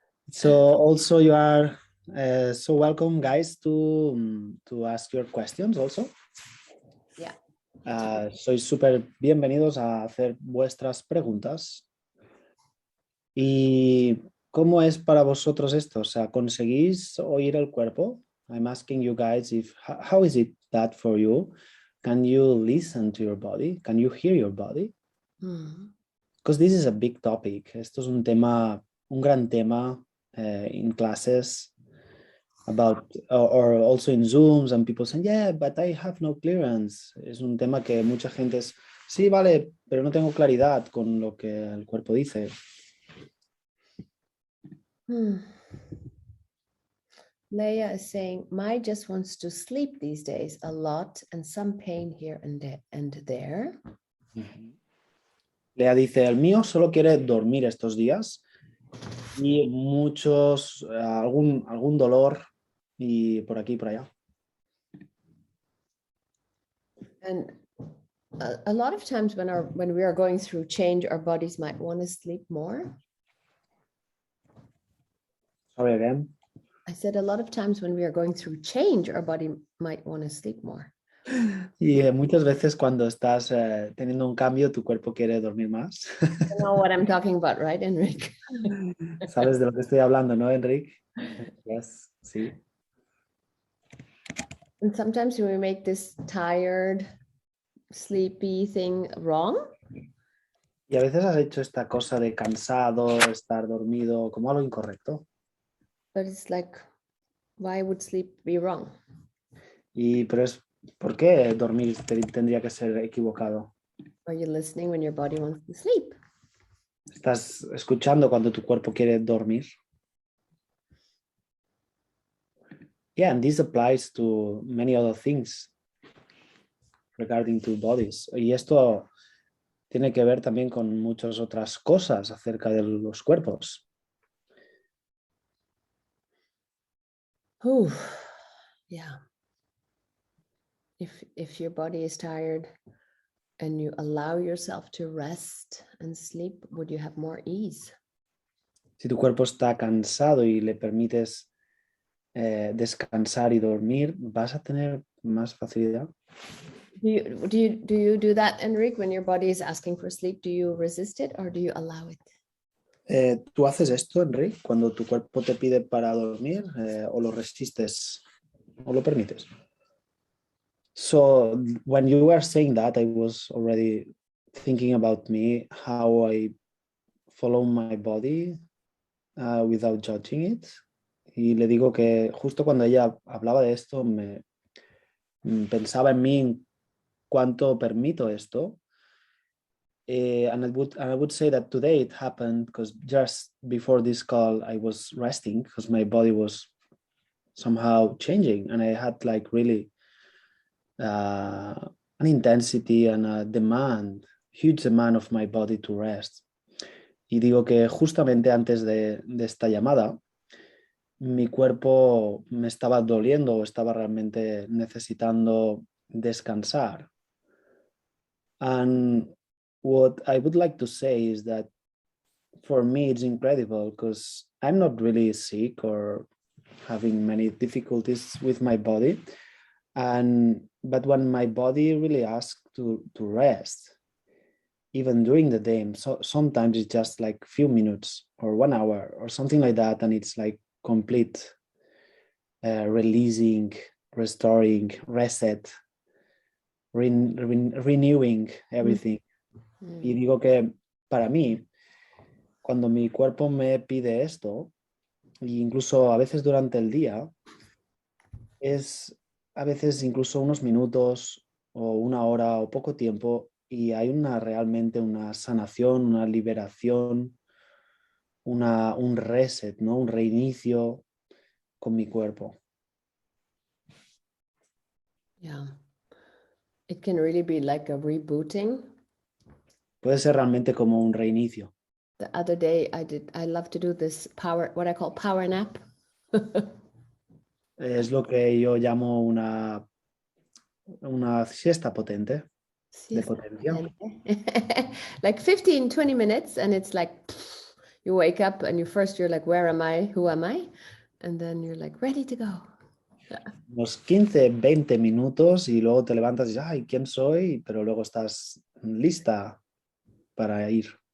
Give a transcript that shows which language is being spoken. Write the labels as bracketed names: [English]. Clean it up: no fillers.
[English] So also you are so welcome, guys, to ask your questions also. Yeah. [Spanish] Sois súper bienvenidos a hacer vuestras preguntas. ¿Y cómo es para vosotros esto? O sea, ¿conseguís oír el cuerpo? [English] I'm asking you guys how is it that for you? Can you listen to your body? Can you hear your body? Because this is a big topic. [Spanish] Esto es un gran tema [English] in classes about, or also in Zooms, and people saying, yeah, but I have no clearance. [Spanish] Es un tema que mucha gente es, sí, vale, pero no tengo claridad con lo que el cuerpo dice. [English] Leia is saying, my just wants to sleep these days a lot and some pain here and there. [Spanish] Lea dice, el mío solo quiere dormir estos días y algún dolor y por aquí y por allá. [English] And a lot of times when we are going through change, our bodies might want to sleep more. Sorry again. I said a lot of times when we are going through change, our body might want to sleep more. [Spanish] Y muchas veces cuando estás teniendo un cambio, tu cuerpo quiere dormir más. [English] You know what I'm talking about, right, Enric? [Spanish] ¿Sabes de lo que estoy hablando, no, Enric? [English] Yes, sí. And sometimes we make this tired, sleepy thing wrong. [Spanish] Y a veces has hecho esta cosa de cansado, estar dormido, como algo incorrecto. [English] But it's like, why would sleep be wrong? [Spanish] Pero ¿por qué dormir tendría que ser equivocado? [English] Are you listening when your body wants to sleep? [Spanish] ¿Estás escuchando cuando tu cuerpo quiere dormir? [English] Yeah, and this applies to many other things regarding to bodies. [Spanish] Y esto tiene que ver también con muchas otras cosas acerca de los cuerpos. [English] Oh, yeah. If your body is tired and you allow yourself to rest and sleep, would you have more ease? [Spanish] Si tu cuerpo está cansado y le permites descansar y dormir, vas a tener más facilidad. [English] Do you do that, Enric, when your body is asking for sleep? Do you resist it or do you allow it? [Spanish] ¿Tú haces esto, Enric, cuando tu cuerpo te pide para dormir o lo resistes o lo permites? [English] So when you were saying that, I was already thinking about me, how I follow my body without judging it. [Spanish] Y le digo que justo cuando ella hablaba de esto, pensaba en mí cuánto permito esto. [English] And I would say that today it happened because just before this call, I was resting because my body was somehow changing, and I had like really an intensity and a huge demand of my body to rest. [Spanish] Y digo que justamente antes de esta llamada, mi cuerpo me estaba doliendo o estaba realmente necesitando descansar. [English] And what I would like to say is that for me, it's incredible because I'm not really sick or having many difficulties with my body. But when my body really asks to rest, even during the day, so sometimes it's just like a few minutes or 1 hour or something like that, and it's like complete releasing, restoring, reset, renewing everything. [Spanish] Y digo que para mí, cuando mi cuerpo me pide esto, e incluso a veces durante el día, es a veces incluso unos minutos o 1 hora o poco tiempo, y hay realmente una sanación, una liberación, un reset, ¿no? Un reinicio con mi cuerpo. [English] Yeah. It can really be like a rebooting. [Spanish] Puede ser realmente como un reinicio. [English] The other day I love to do this what I call power nap. [Spanish] Es lo que yo llamo una siesta potente, de potencia. [English] Like 15, 20 minutes, and it's like you wake up and you're like, where am I? Who am I? And then you're like ready to go. [Spanish] Unos 15, 20 minutos y luego te levantas y dices, ay, ¿quién soy? Pero luego estás lista para ir.